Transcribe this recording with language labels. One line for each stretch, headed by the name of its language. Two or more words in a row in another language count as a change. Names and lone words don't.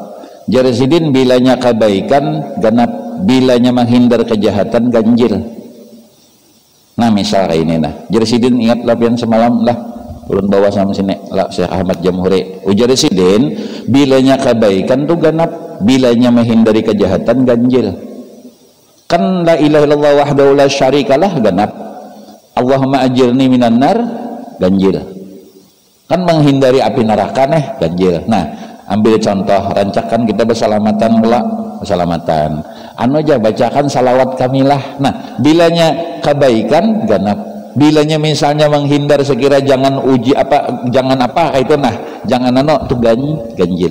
Banjar: Jersidin bilanya kebaikan ganap, bilanya menghindar kejahatan ganjil. Nah misal kayak ini nah, jersidin ingat lah yang semalam lah ulun bawa sama sini lah Syekh Ahmad Jamhuri. Jersidin bilanya kebaikan tuh ganap, bilanya menghindari kejahatan ganjil. Kan
Arabic: la ilaha illallah wahdahu la syarikalah
Banjar: ganap,
Arabic: Allahumma ajirni minan nar
Banjar: ganjil. Kan menghindari api neraka nih ganjil. Nah ambil contoh, rancakan kita bersalamatan pula, bersalamatan anu aja bacakan salawat kamilah. Nah bilanya kebaikan ganap, bilanya misalnya menghindar sekira jangan uji apa, jangan apa kayak itu nah, jangan anu tuh ganjil.